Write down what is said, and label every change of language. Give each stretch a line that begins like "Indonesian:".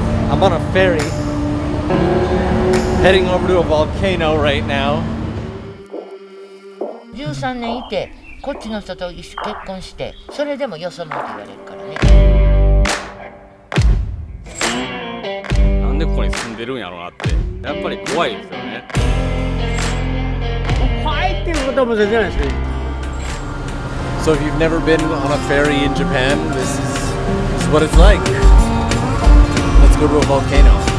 English: I'm on a ferry heading over to a volcano right now.
Japanese: 13年いてこっちの人と結婚してそれでもよそ者って言われるからね。なんでここに住んでるんやろうなってやっぱり怖いですよね。怖いっていうことはもう全然ないですね。
English: So if you've never been on a ferry in Japan, this is what it's like. Let's go to a volcano.